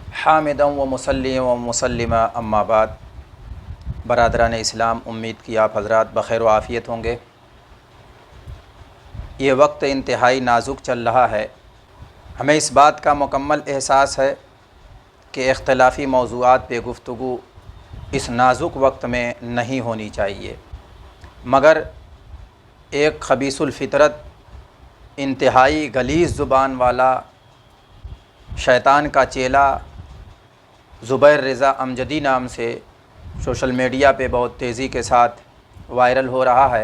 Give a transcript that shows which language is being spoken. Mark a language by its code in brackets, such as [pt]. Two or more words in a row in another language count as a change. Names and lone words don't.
[ar] حامدا و مسلما و مسلما اما بعد۔ [ur] برادران اسلام، امید کی آپ حضرات بخیر و عافیت ہوں گے۔ یہ وقت انتہائی نازک چل رہا ہے۔ ہمیں اس بات کا مکمل احساس ہے کہ اختلافی موضوعات پہ گفتگو اس نازک وقت میں نہیں ہونی چاہیے، مگر ایک خبیث الفطرت، انتہائی غلیظ زبان والا، شیطان کا چیلا زبیر رضا امجدی نام سے سوشل میڈیا پہ بہت تیزی کے ساتھ وائرل ہو رہا ہے۔